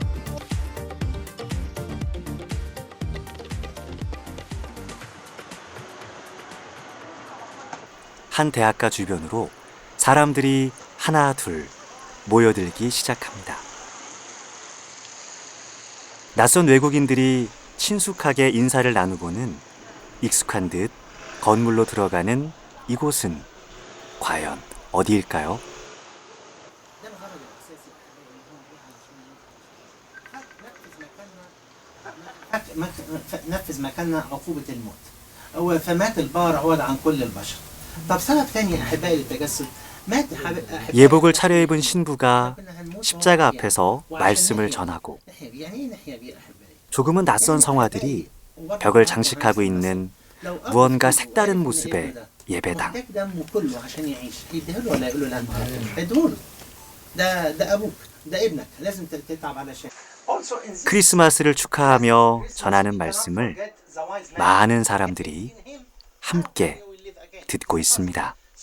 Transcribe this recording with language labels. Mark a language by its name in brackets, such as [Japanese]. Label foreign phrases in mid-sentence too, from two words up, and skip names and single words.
[Korean] 한 대학가 주변으로 사람들이 하나 둘 모여들기 시작합니다. 낯선 외국인들이 친숙하게 인사를 나누고는 익숙한 듯 건물로 들어가는 이곳은 과연 어디일까요? [Arabic] نفذ مكاننا عقوبة الموت. فمات البار عوض عن كل البشر. طب سبب ثاني أحبائي للتجسد. [Korean] 예복을 차려입은 신부가 십자가 앞에서 말씀을 전하고 조금은 낯선 성화들이 벽을 장식하고 있는 무언가 색다른 모습의 예배당. 크리스마스를 축하하며 전하는 말씀을 많은 사람들이 함께 듣고 있습니다.